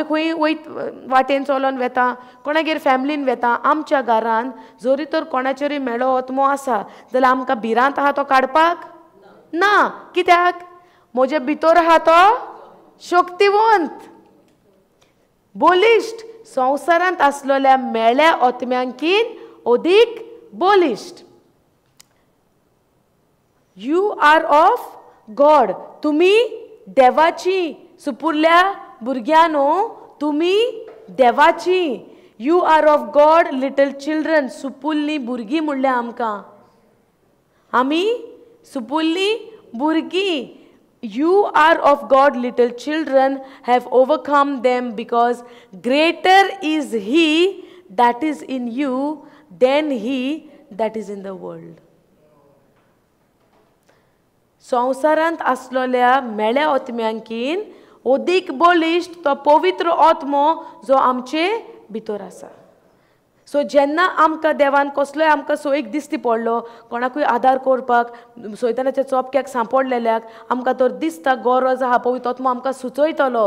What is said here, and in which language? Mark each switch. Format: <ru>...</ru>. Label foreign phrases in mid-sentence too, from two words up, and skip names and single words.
<kok>खंय वाटेन चलोन वेता कोणागेर फॅमिलीन वेता आमच्या घरान जरी तर कोणाचेरूय मेळो आत्मो आसा जाल्यार आमकां भिरांत आहा तो काडपाक ना कित्याक म्हजे भितर आहा तो शक्तिवंत बलिश्ट संवसारांत आसलेल्या मेळ्या आत्म्यांकीन अदीक बलिश्ट</kok> <en>You are of God</en> <kok>तुमी देवाची सुपुरल्या भुरग्यानो तुमी देवाची</kok> <en>You are of God little children.</en> <kok>सुपुल्ली भुरगीं म्हणल्या आमकां. आमी सुपुल्ली भुरगीं.</kok> <en>You are of God, little children, have overcome them, because greater is He that is in you than he that is in the world.</en> <kok>संवसारांत आसलोल्या मेळ्या आत्म्यांकीन ओदीक बलिश्ट तो पवित्र आत्मो जो आमचे भितर आसा. सो जेन्ना आमकां देवान कसलोय आमकां सोयीक दिश्टी पडलो, कोणाकूय आदार करपाक, सैतानाच्या चोपक्याक सांपडलेल्याक आमकां तर दिसता गरज आहा, पवित्र आत्मो आमकां सुचयतलो.</kok>